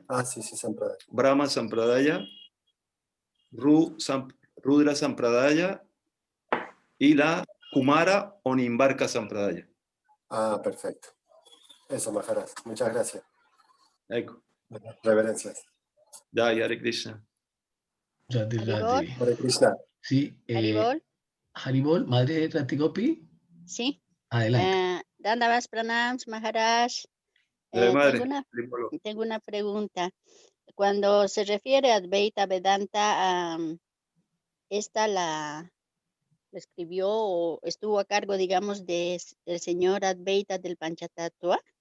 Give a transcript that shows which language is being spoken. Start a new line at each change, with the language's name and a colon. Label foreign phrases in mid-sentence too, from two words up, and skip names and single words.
Spanish: Sí, Sampradaya. Brahma Sampradaya, Rudra Sampradaya y la Kumara o Nimbarka Sampradaya. Perfecto. Eso, Maharaj. Muchas gracias. Ecco. Reverencias. Jai Hare Krishna. Radhe, Radhe. Hare Krishna. Sí, Haribol. Haribol, madre de Ratigopi. Sí. Adelante. Dandavas Pranams, Maharaj. Madre. Tengo una pregunta. cuando se refiere a Advaita Vedanta, esta la escribió o estuvo a cargo, digamos, del señor Advaita del Panchatattva.